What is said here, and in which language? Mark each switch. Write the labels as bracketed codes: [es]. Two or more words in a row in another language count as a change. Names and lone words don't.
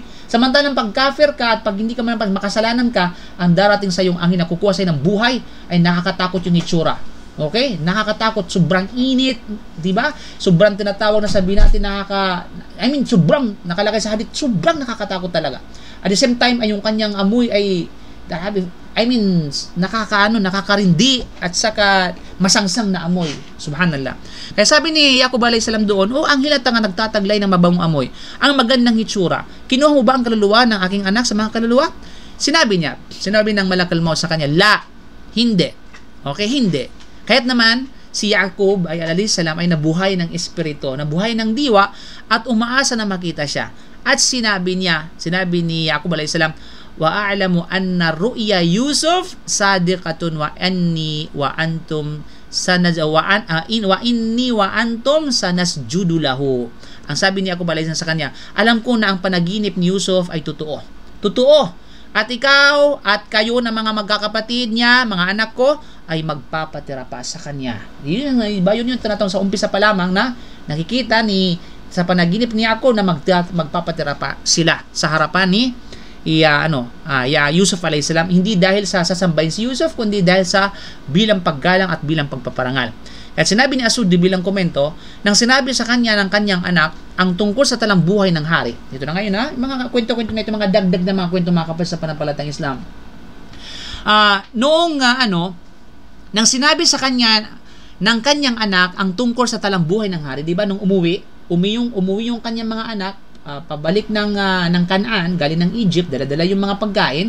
[tl] Samantalang pag kafir ka at pag hindi ka man makasalanan ka, ang darating sa yung angin na kukuha sa'yo ng buhay ay nakakatakot yung itsura. Okay? Nakakatakot, sobrang init, di ba? Sobrang tinatawag na sabihin natin sobrang nakalagay sa hadith, sobrang nakakatakot talaga. [en] At the same time [tl] ay yung kanyang amoy ay nakakarindi at saka masangsang na amoy. Subhanallah. Kaya sabi ni Yaqub [ar] عليه السلام [tl] doon, ang hilata nga nagtataglay ng mabangong amoy, ang magandang hitsura. Kinuha mo ba ang kaluluwa ng aking anak sa mga kaluluwa? Sinabi ng [ar] ملك الموت [tl] sa kanya, la, hindi. Okay, hindi. Kaya't naman, si Yaqub [ar] عليه السلام [tl] ay nabuhay ng espiritu, nabuhay ng diwa at umaasa na makita siya. At sinabi ni Yaqub [ar] عليه السلام، وأعلم أن رؤيا يوسف صادقة وأني وأنتم إني وأنتم سنسجد له. [tl] Ang sabi ni Yaqub [ar] عليه السلام [tl] sa kanya, alam ko na ang panaginip ni Yusuf ay totoo. Totoo. At ikaw at kayo na mga magkakapatid niya, mga anak ko, ay magpapatira pa sa kanya. Yun yung tinatawag sa umpisa pa lamang na nakikita sa panaginip ni Yaqub na magpapatira pa sila sa harapan ni Yusuf [ar] عليه السلام, [tl] hindi dahil sa sasambahin si Yusuf, kundi dahil sa bilang paggalang at bilang pagpaparangal. At sinabi ni Asudi bilang komento, nang sinabi sa kanya ng kanyang anak ang tungkol sa talang buhay ng hari. Ito na ngayon mga kwento-kwento na ito, mga dagdag na mga kwento mga kapatid sa panampalatayang Islam. Nang sinabi sa kanya ng kanyang anak ang tungkol sa talang buhay ng hari, di ba, nung umuwi yung kanyang mga anak, pabalik ng Canaan, galing ng Egypt, dala-dala yung mga pagkain.